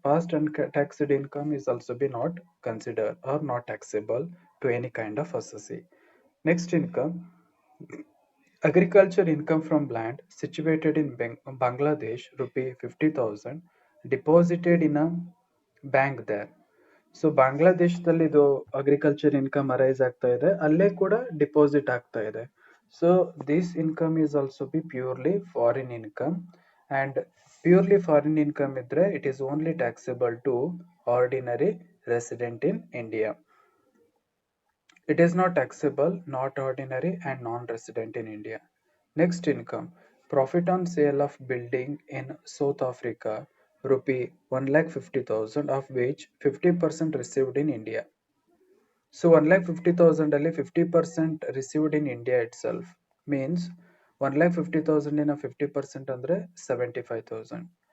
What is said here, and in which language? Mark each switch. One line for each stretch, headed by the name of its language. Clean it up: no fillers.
English: Past untaxed income is also be not considered or not taxable to any kind of associate. Next income, agriculture income from land situated in Bangladesh, rupee 50,000, deposited in a bank there.
Kannada: So ಬಾಂಗ್ಲಾದೇಶದಲ್ಲಿ ಇದು agriculture income arise ಆಗ್ತಾ ಇದೆ, ಅಲ್ಲೇ ಕೂಡ deposit ಆಗ್ತಾ ಇದೆ.
English: So this income is also be purely foreign income, and purely foreign income ಇದ್ರೆ it is only taxable to ordinary resident in India. It is not taxable, not ordinary, and non-resident in India. Next income, profit on sale of building in South Africa, rupee 1,50,000, of which 50% received in India. So 1,50,000 ಅಲ್ಲಿ 50% received in India itself means 1,50,000 in a 50% ಅಂದ್ರೆ 75,000.